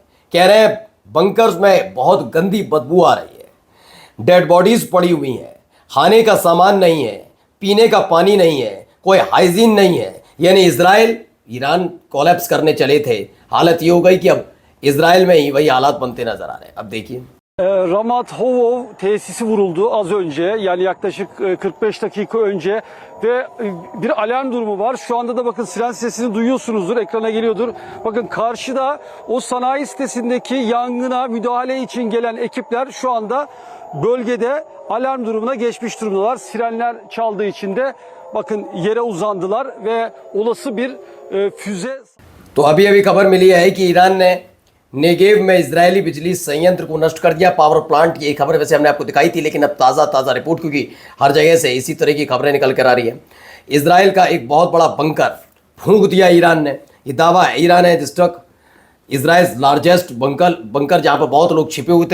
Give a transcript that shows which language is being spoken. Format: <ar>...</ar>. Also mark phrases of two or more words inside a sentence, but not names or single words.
<hi>कह रहे हैं बंकर्स में बहुत गंदी बदबू आ रही है,</hi> <en>dead bodies</en> <hi>पड़ी हुई हैं, खाने का सामान नहीं है, पीने का पानी नहीं है, कोई हाइजीन नहीं है। यानी इजराइल ईरान कोलैप्स करने चले थे, हालत ये हो गई कि अब इजराइल में ही वही हालात बनते नजर आ रहे हैं। अब देखिए,</hi> <tr>Ramat Hovov tesisi vuruldu az önce, yani yaklaşık 45 dakika önce ve bir alarm durumu var. Şu anda da bakın siren sesini duyuyorsunuzdur, ekrana geliyordur. Bakın karşıda o sanayi sitesindeki yangına müdahale için gelen ekipler şu anda bölgede alarm durumuna geçmiş durumdalar. Sirenler çaldığı için de bakın yere uzandılar ve olası bir füze...</tr> <hi>तो अभी खबर मिली है कि ईरान ने नेगेव में इजरायली बिजली संयंत्र को नष्ट कर दिया,</hi> <en>power plant.</en> <hi>ये खबर वैसे हमने आपको दिखाई थी, लेकिन अब ताज़ा रिपोर्ट, क्योंकि हर जगह से इसी तरह की खबरें निकल कर आ रही है। इजराइल का एक बहुत बड़ा बंकर फूंक दिया ईरान ने। ये दावा है,</hi> <en>Iran has destruct Israel largest bunker</en> <hi>जहाँ पर बहुत लोग छिपे हुए थे।</hi>